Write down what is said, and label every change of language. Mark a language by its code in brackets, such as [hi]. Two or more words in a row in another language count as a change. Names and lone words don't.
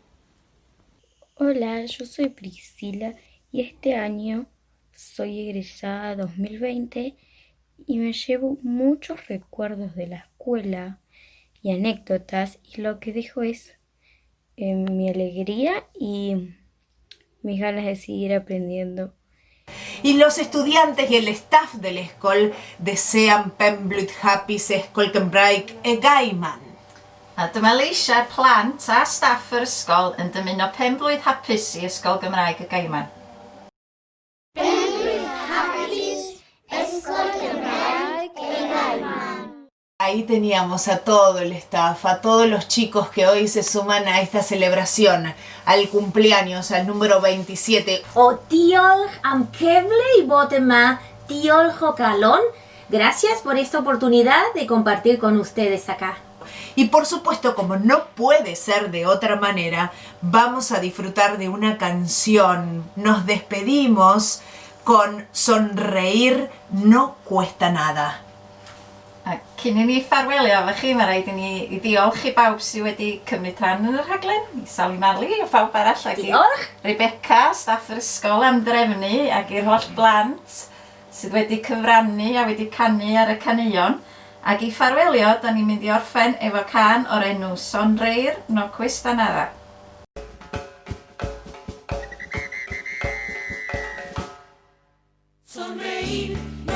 [es] Hola, yo soy Priscila y este año soy egresada 2020 y me llevo muchos recuerdos de la escuela y anécdotas, y lo que dejo es mi alegría y mis ganas de seguir aprendiendo. Y los estudiantes y el staff del Skol desean [cy] Pemblut Hapus Skolkenbreik [es] Gaiman. [cy] A dyma leisiau plant a staff yr ysgol yn dymuno pen-blwydd hapus i Ysgol Gymraeg y Gaiman. [es] Ahí teníamos a todo el staff, a todos los chicos que hoy se suman a esta celebración, al cumpleaños, al número 27. [cy] O diolch am cyfle i bod yma, diolch o galon. [es] Gracias por esta oportunidad de compartir con ustedes acá. Y por supuesto, como no puede ser de otra manera, vamos a disfrutar de una canción. Nos despedimos con Sonreír no cuesta nada. [cy] A cyn i ni ffarwelio efo chi, mae rhaid i ni i diolch i bawb sydd wedi cymryd rhan yn y rhaglen. I Sally Marley a pawb arall. Diolch! Rebecca, staff yr ysgol am drefnu, ac i'r holl blant sydd wedi cyfrannu a wedi canu ar y caneuon. Ac i ffarwelio, da ni'n mynd i orffen efo can o'r enw Sonreír no cuesta nada. Sonreír